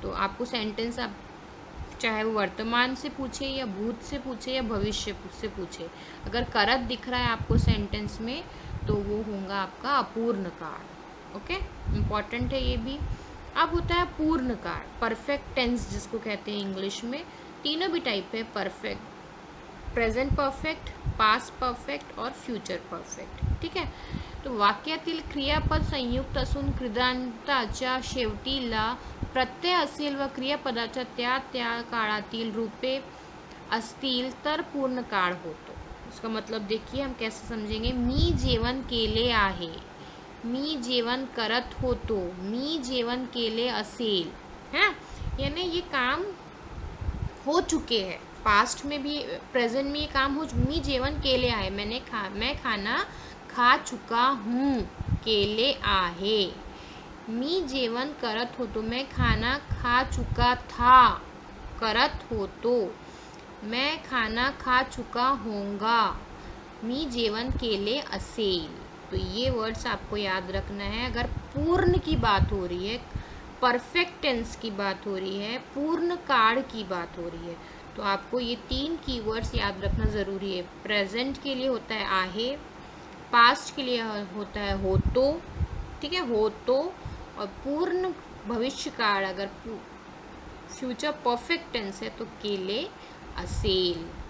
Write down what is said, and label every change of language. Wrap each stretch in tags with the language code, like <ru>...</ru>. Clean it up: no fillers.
<hi>तो आपको सेंटेंस आप चाहे वो वर्तमान से पूछे या भूत से पूछे या भविष्य से पूछे, अगर करत दिख रहा है आपको सेंटेंस में तो वो होगा आपका अपूर्ण काल। ओके, इम्पॉर्टेंट है ये भी। अब होता है पूर्ण काल, परफेक्ट टेंस जिसको कहते हैं इंग्लिश में। तीनों भी टाइप है, perfect, present perfect, past perfect और फ्यूचर परफेक्ट।</hi> <mr>ठीक आहे, तो वाक्यातील क्रियापद संयुक्त असून क्रियांताच्या शेवटी ला प्रत्यय असेल व क्रियापदाच्या त्या त्या काळातील रूपे असतील तर पूर्ण काळ होतो।</mr> <hi>इसका मतलब देखिए हम कैसे समझेंगे।</hi> <mr>मी जेवण केले आहे, मी जेवण करत होतो, मी जेवण केले असेल,</mr> <hi>है ना, यानी ये काम हो चुके हैं, पास्ट में भी प्रेजेंट में ये काम हो।</hi> <mr>मी जेवण केले आहे,</mr> <hi>मैं खाना खा चुका हूँ,</hi> <mr>केले आहे। मी जेवण करत होतो,</mr> <hi>मैं खाना खा चुका था,</hi> <mr>करत होतो।</mr> <hi>मैं खाना खा चुका होऊंगा,</hi> <mr>मी जेवण केले असेल।</mr> <hi>तो ये वर्ड्स आपको याद रखना है। अगर पूर्ण की बात हो रही है, परफेक्ट टेंस की बात हो रही है, पूर्ण काल की बात हो रही है, तो आपको ये तीन कीवर्ड्स याद रखना ज़रूरी है। प्रेजेंट के लिए होता है आहे, पास्ट के लिए होता है होतो, ठीक है, होतो, और पूर्ण भविष्य काल अगर फ्यूचर परफेक्ट टेंस है तो केले असेल।</hi>